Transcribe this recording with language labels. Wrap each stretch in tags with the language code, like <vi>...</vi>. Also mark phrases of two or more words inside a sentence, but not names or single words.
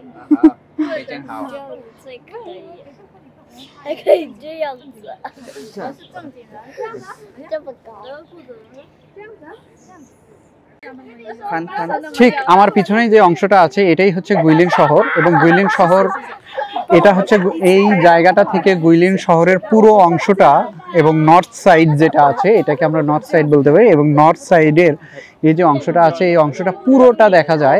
<zh>好，非常好。这样子最可以，还可以这样子，这么高。</zh> <bn>ঠিক আমার পিছনেই যে অংশটা আছে এটাই হচ্ছে গুইলিন শহর এবং গুইলিন শহর এটা হচ্ছে এই জায়গাটা থেকে গুইলিন শহরের পুরো অংশটা এবং নর্থ সাইড যেটা আছে এটাকে আমরা নর্থ সাইড বলতে পারি এবং নর্থ সাইডের এই যে অংশটা আছে এই অংশটা পুরোটা দেখা যায়।</bn>